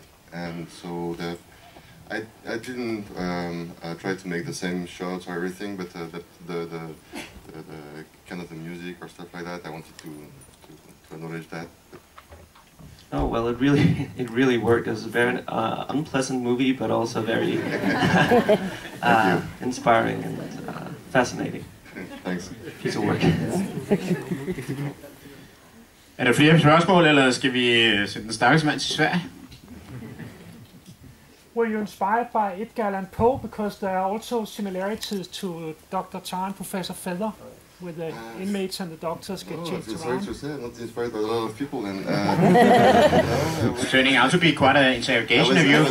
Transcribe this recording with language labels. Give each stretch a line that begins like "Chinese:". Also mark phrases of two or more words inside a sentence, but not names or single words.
English: And so I didn't try to make the same shots or everything, but the kind of the music or stuff like that, I wanted to acknowledge that. Oh well, it really worked. It was a very unpleasant movie, but also very inspiring and fascinating. Thanks. Piece of work.
Danish: Er der flere spørgsmål, eller skal vi sætte den stakkels mand til Sverige?
English: Were you inspired by Edgar Allan Poe, because there are also similarities to Dr. Tar and Professor Feather, with the inmates and the doctors get changed around? Sorry to say, I'm not inspired by a lot of people. And It's turning out to be quite an interrogation of you.